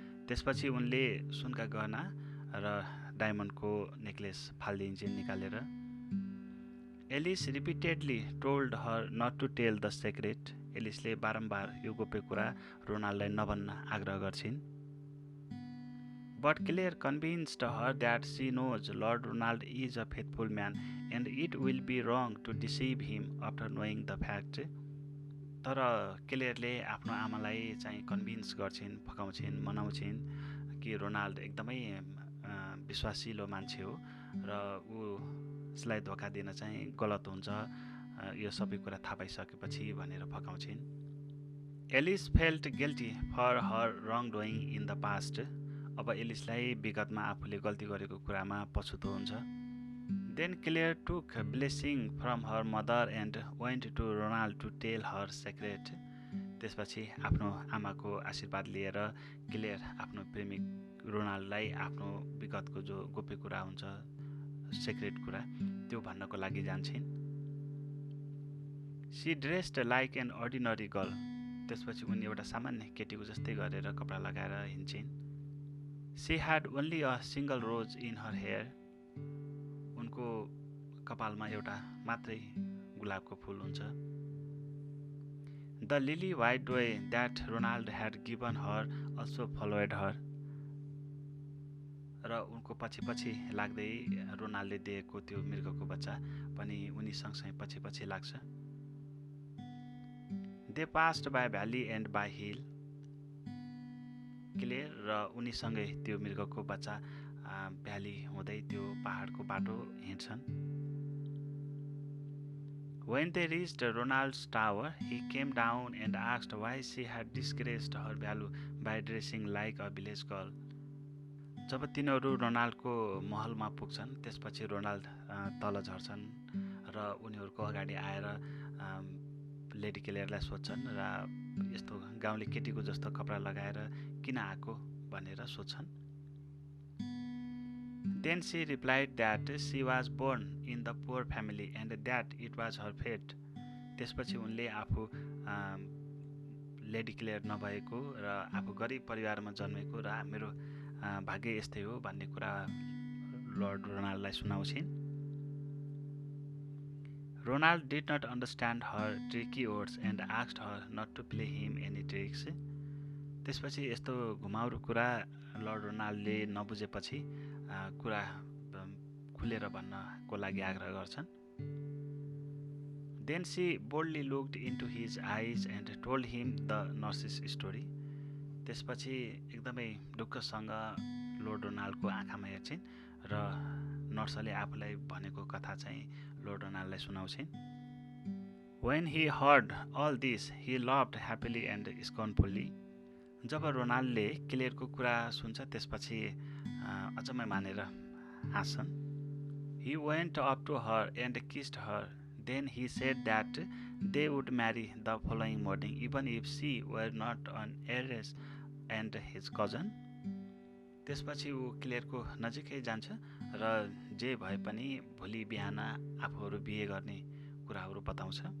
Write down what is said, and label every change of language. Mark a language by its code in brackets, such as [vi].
[ne] त्यसपछि उनले सुनका गहना र डायमन्डको नेकलेस फालिदिन्छन् निकालेर। [en] Alice repeatedly told her not to tell the secret. [ne] एलिसले बारम्बार यो गोप्य कुरा रोनाल्डलाई नभन्न आग्रह गर्छिन्। [en] But Claire convinced her that she knows Lord Ronald is a faithful man and it will be wrong to deceive him after knowing the fact. [ne] तर क्लेयरले आफ्नो आमालाई चाहिँ कन्भिन्स गर्छिन्, फकाउँछिन्, मनाउँछिन् कि रोनाल्ड एकदमै विश्वासिलो मान्छे हो र उसलाई धोका दिन चाहिँ गलत हुन्छ, यो सबै कुरा थाहा पाइसकेपछि भनेर फकाउँछिन्। [en] Alice felt guilty for her wrong doing in the past. [ne] अब एलिसलाई विगतमा आफूले गल्ती गरेको कुरामा पछुतो हुन्छ। [en] Then Claire took a blessing from her mother and went to Ronald to tell her secret. [ne] त्यसपछि आफ्नो आमाको आशीर्वाद लिएर क्लेयर आफ्नो प्रेमिक रोनाल्डलाई आफ्नो विगतको जो गोप्य कुरा हुन्छ, सिक्रेट कुरा, त्यो भन्नको लागि जान्छन्। [en] She dressed like an ordinary girl. [ne] त्यसपछि उनी एउटा सामान्य केटीको जस्तै गरेर कपडा लगाएर हिँड्छिन्। [en] She had only a single rose in her hair. [ne] उनको कपालमा एउटा मात्रै गुलाबको फूल हुन्छ। [en] The lily white doe that Ronald had given her also followed her. [ne] र उनको पछि लाग्दै रोनाल्डले दिएको त्यो मृगको बच्चा पनि उनी सँगसँगै पछि लाग्छ। [en] They passed by valley and by hill. [ne] Clear र उनीसँगै त्यो मृगको बच्चा भ्याली हुँदै त्यो पहाडको बाटो हिँड्छन्। [en] When they reached Ronald's tower, he came down and asked why she had disgraced her value by dressing like a village girl. [ne] जब तिनीहरू रोनाल्डको महलमा पुग्छन्, त्यसपछि रोनाल्ड तल झर्छन् र उनीहरूको अगाडि आएर लेडी क्लेयरलाई सोध्छन् र यस्तो गाउँले केटीको जस्तो कपडा लगाएर किन आएको भनेर सोध्छन्। [en] Then she replied that she was born in the poor family and that it was her fate. [ne] त्यसपछि उनले आफू लेडी क्लेयर नभएको र आफू गरिब परिवारमा जन्मेको र मेरो भाग्य यस्तै हो भन्ने कुरा lord रोनाल्डलाई सुनाउँछिन्। [en] Ronald did not understand her tricky words and asked her not to play him any tricks. [ne] त्यसपछि यस्तो घुमाउरो कुरा लर्ड रोनाल्डले नबुझेपछि कुरा खुलेर भन्नको लागि आग्रह गर्छन्। [en] Then she boldly looked into his eyes and told him the nurse's story. [ne] त्यसपछि एकदमै ढुक्कसँग लर्ड रोनाल्डको आँखामा हेर्छिन् र नर्सले आफूलाई भनेको कथा चाहिँ lord रोनाल्डलाई सुनाउँछिन्। [en] When he heard all this, he laughed happily and scornfully. [ne] जब रोनाल्डले क्लेयरको कुरा सुन्छ त्यसपछि अचम्मै मानेर हाँस्छन्। [en] He went up to her and kissed her. Then he said that they would marry the following morning even if she were not an heiress and his cousin. [ne] त्यसपछि ऊ क्लेयरको नजिकै जान्छ र जे भए पनि भोलि बिहान आफूहरू बिहे गर्ने कुराहरू बताउँछ।